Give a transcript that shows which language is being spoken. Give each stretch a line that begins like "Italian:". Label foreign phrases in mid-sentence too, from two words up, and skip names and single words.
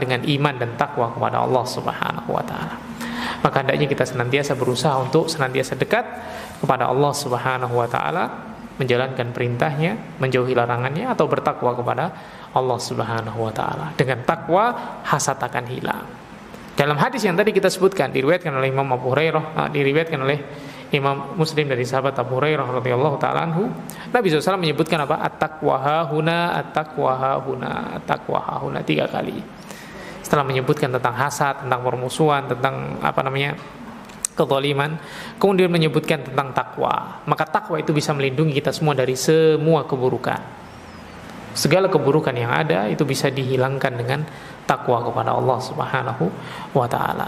Indonesian: Dengan iman dan takwa kepada
Arabic: الله سبحانه وتعالى.
Indonesian: Maka hendaknya kita senantiasa berusaha untuk senantiasa dekat kepada
Arabic: الله سبحانه وتعالى,
Indonesian: menjalankan perintahnya, menjauhi larangannya, atau bertakwa kepada
Arabic: الله سبحانه وتعالى.
Indonesian: Dengan takwa, hasad akan hilang. Dalam hadis yang tadi kita sebutkan, diriwayatkan oleh Imam Abu Hurairah, diriwayatkan oleh Imam Muslim dari sahabat Abu Hurairah
Arabic: رضي الله تعالى عنه,
Indonesian: Nabi SAW menyebutkan apa?
Arabic: التقوى ها هنا التقوى ها هنا التقوى ها هنا 3 kali.
Indonesian: Setelah menyebutkan tentang hasad, tentang permusuhan, tentang kezaliman, kemudian menyebutkan tentang takwa. Maka takwa itu bisa melindungi kita semua dari semua keburukan. Segala keburukan yang ada itu bisa dihilangkan dengan takwa kepada
Arabic: الله سبحانه وتعالى.